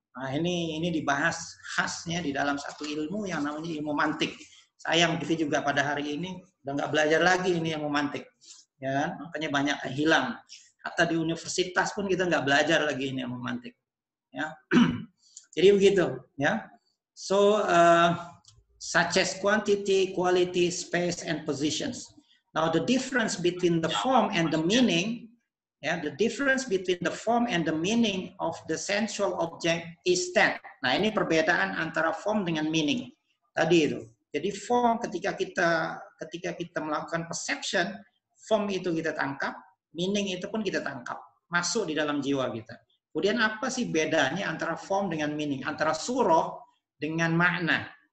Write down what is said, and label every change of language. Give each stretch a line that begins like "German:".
Indonesian: Nah, ini dibahas khasnya di dalam satu ilmu yang namanya ilmu mantik. Sayang kita juga pada hari ini udah nggak belajar lagi ini ilmu mantik. Ya, makanya banyak yang hilang. Atau di universitas pun kita nggak belajar lagi ini ilmu mantik. Ya. Jadi begitu. Ya.
English: So, such as quantity, quality, space, and positions. Now, the difference between the form and the meaning, the difference between the form and the meaning of the sensual object is that.
Indonesian: Nah, ini perbedaan antara form dengan meaning. Tadi itu. Jadi form ketika kita melakukan perception, form itu kita tangkap, meaning itu pun kita tangkap, masuk di dalam jiwa kita. Kemudian apa sih bedanya antara form dengan meaning, antara surah dengan makna?